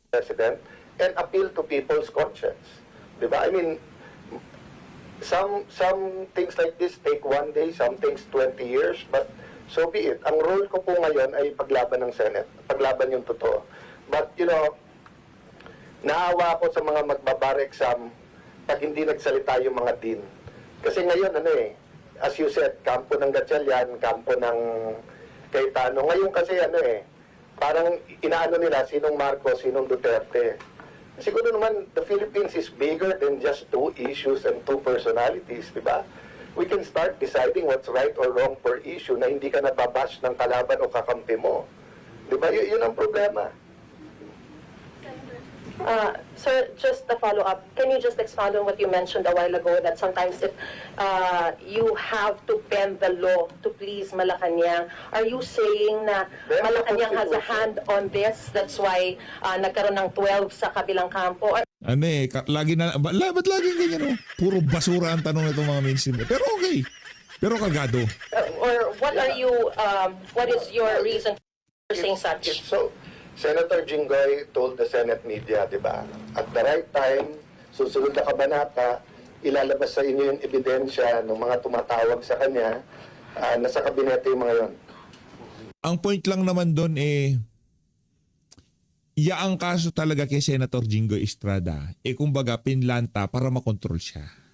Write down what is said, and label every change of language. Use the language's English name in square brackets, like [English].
[English] President and appeal to people's conscience. Diba? I mean, some things like this take 1 day, some things 20 years, but so be it. [Filipino] Ang role ko po ngayon ay paglaban ng Senate, paglaban yung totoo. But, naawa ako sa mga magbabar exam pag hindi nagsalita yung mga dean. Kasi ngayon, [English] as you said, [Filipino] kampo ng Gatchalian, kampo ng Cayetano. Ngayon kasi, parang inaano nila sinong Marcos, sinong Duterte. Siguro naman, [English] the Philippines is bigger than just 2 issues and 2 personalities, di ba? We can start deciding what's right or wrong per issue [Filipino] na hindi ka nababash ng kalaban o kakampi mo. [English] Di ba? [Filipino] Yun ang problema. [English] Sir, just a follow-up. Can you just expound on what you mentioned a while ago that sometimes if you have to bend the law to please Malacanang, are you saying na Malacanang has a hand on this? That's why [Filipino] nagkaroon ng 12 sa kabilang kampo? [English] Or [Filipino] Lagi na, ba't laging ganyan? Puro basura ang tanong nitong mga mainstream. Pero okay. Pero kagado. [English] or what are you, what is your reason for saying such? So, Senator Jinggoy told the Senate media, di ba? At the right time, [Filipino] susunod na kabanata, ilalabas sa inyo yung ebidensya ng mga tumatawag sa kanya, nasa kabinete yung mga yon. Ang point lang naman doon ang kaso talaga kay Senator Jinggoy Estrada, kumbaga pinlanta para makontrol siya.